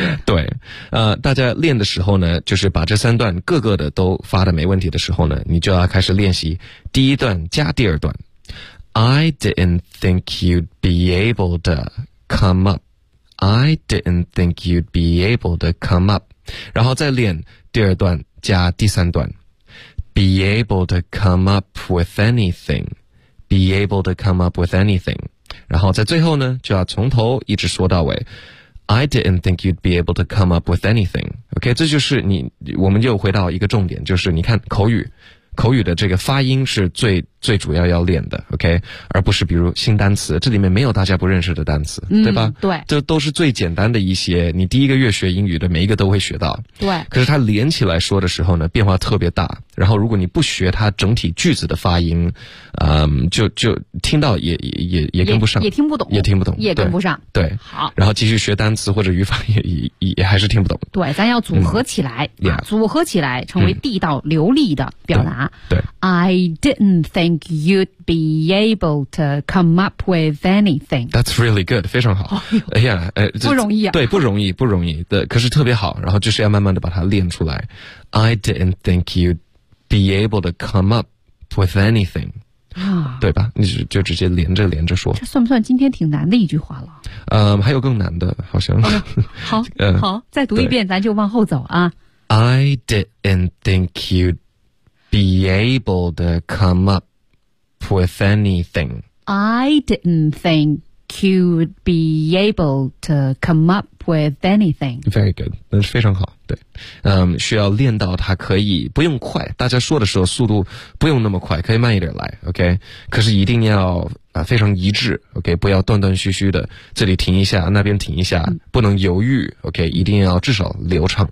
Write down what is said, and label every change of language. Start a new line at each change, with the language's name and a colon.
Chinese: 对，大家练的时候呢，就是把这三段各个的都发的没问题的时候呢，你就要开始练习第一段加第二段。
English: I didn't think you'd be able to come up. I didn't think you'd be able to come up.
Chinese: 然后再练第二段加第三段。
English: Be able to come up with anything. Be able to come up with anything.
Chinese: 然后在最后呢，就要从头一直说到尾。
English: I didn't think you'd be able to come up with anything.
Chinese: OK， 这就是你，我们又回到一个重点，就是你看口语的这个发音是最主要要练的 ，OK， 而不是比如新单词，这里面没有大家不认识的单词，对吧？对，这都是最简单的一些，你第一个月学英语的每一个都会学到。对，可是它连起来说的时候呢，变化特别大。然后如果你不学它整体句子的发音，就听到也跟不上，也听不懂，也跟不上。对，好，然后继续学单词或者语法也还是听不懂。对，咱要组合起来，组合起来成为地道流利的表达。对
English: ，I didn't think you'd be able to come up with anything. That's really good.
Chinese: 非常好。哎呀，不容易啊。对，不容易。对，可是特别好。然后就是要慢慢的把它练出来。
English: I didn't think you'd be able to come up with anything. 啊，
Chinese: 对吧？你就直接连着说。这算不算今天挺难的一句话了？还有更难的，好像。好，再读一遍，咱就往后走啊。
English: I didn't think you'd be able to come up with anything. I didn't think you'd be able to come up with anything. Very good.
Chinese: 那是非常好，对。需要练到它可以不用快，大家说的时候速度不用那么快，可以慢一点来 ,OK? 可是一定要非常一致 ,OK? 不要断断续续的，这里停一下那边停一下，不能犹豫 ,OK? 一定要至少流畅。